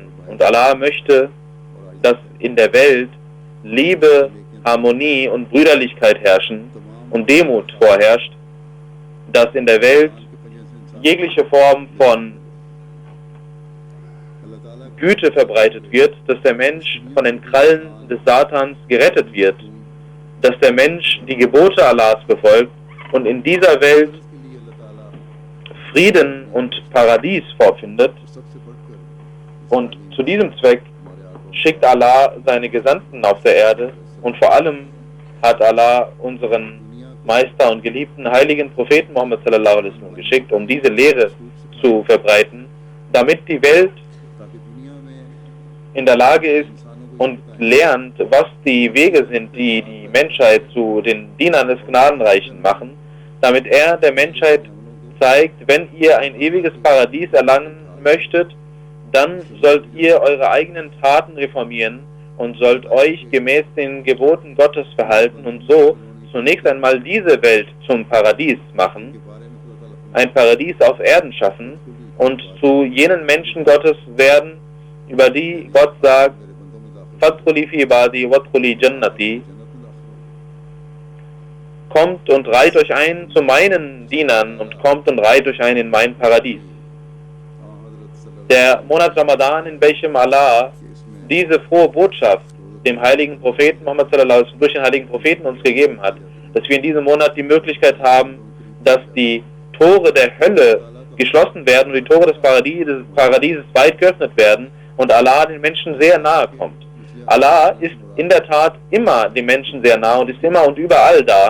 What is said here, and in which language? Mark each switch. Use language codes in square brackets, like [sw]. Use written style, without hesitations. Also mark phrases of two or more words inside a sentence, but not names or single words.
[de] Und Allah möchte, dass in der Welt Liebe, Harmonie und Brüderlichkeit herrschen und Demut vorherrscht, dass in der Welt jegliche Form von Güte verbreitet wird, dass der Mensch von den Krallen des Satans gerettet wird, dass der Mensch die Gebote Allahs befolgt und in dieser Welt Frieden und Paradies vorfindet. Und zu diesem Zweck schickt Allah seine Gesandten auf der Erde und vor allem hat Allah unseren Meister und geliebten heiligen Propheten Muhammad [ar] صلى الله عليه وسلم [de] geschickt, um diese Lehre zu verbreiten, damit die Welt in der Lage ist und lernt, was die Wege sind, die die Menschheit zu den Dienern des Gnadenreichen machen, damit er der Menschheit zeigt, wenn ihr ein ewiges Paradies erlangen möchtet, dann sollt ihr eure eigenen Taten reformieren und sollt euch gemäß den Geboten Gottes verhalten und so zunächst einmal diese Welt zum Paradies machen, ein Paradies auf Erden schaffen und zu jenen Menschen Gottes werden, über die Gott sagt, [ar] فادخلي في عبادي وادخلي جنتي, [de] kommt und reiht euch ein zu meinen Dienern und kommt und reiht euch ein in mein Paradies. Der Monat Ramadan, in welchem Allah diese frohe Botschaft dem heiligen Propheten Muhammad [ar] صلى الله عليه وسلم [de] durch den heiligen Propheten uns gegeben hat, dass wir in diesem Monat die Möglichkeit haben, dass die Tore der Hölle geschlossen werden und die Tore des Paradieses weit geöffnet werden und Allah den Menschen sehr nahe kommt. Allah ist in der Tat immer den Menschen sehr nahe und ist immer und überall da.